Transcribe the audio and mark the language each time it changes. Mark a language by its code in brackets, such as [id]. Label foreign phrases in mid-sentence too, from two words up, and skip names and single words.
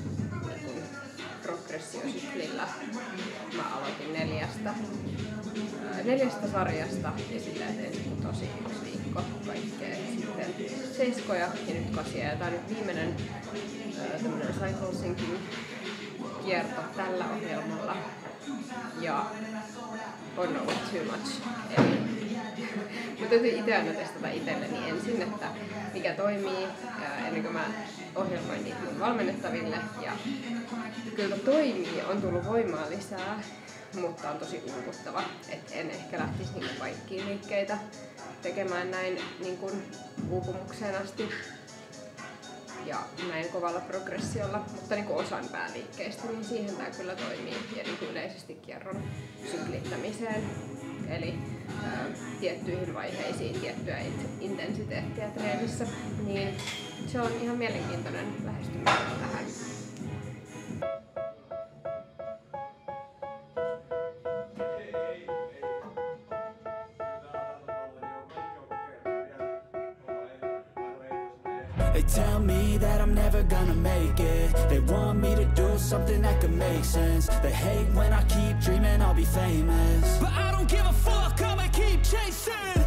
[fi] progressiosyklillä mä aloitin 4 4 sarjasta ja silleen tein tosi 1 viikko kaikkea. Sitten 7 ja nyt 8. Ja tää on nyt viimeinen tämmönen [en] Cycle Syncing [fi] kierto tällä ohjelmalla. Ja on ollut [en] too much. [fi] Eli mä täytyy itse aina testata itselleni ensin, että mikä toimii ennen kuin mä ohjelmoin niitä mun valmennettaville. Ja kyllä toimii, on tullut voimaa lisää, mutta on tosi uuvuttava. Et en ehkä lähtisi niinku kaikkiin liikkeitä tekemään näin niinku uupumukseen asti ja näin kovalla progressiolla, mutta niinku osan pääliikkeistä, niin siihen tää kyllä toimii ja niinku yleisesti kierron syklittämiseen. Eli tiettyihin vaiheisiin tiettyä intensiteettiä treenissä, niin se on ihan mielenkiintoinen lähestyminen tähän. [en] They tell me that I'm never gonna make it. They want me to do something that could make sense. They hate when I keep dreaming I'll be famous, but I don't give a fuck, I'ma keep chasing.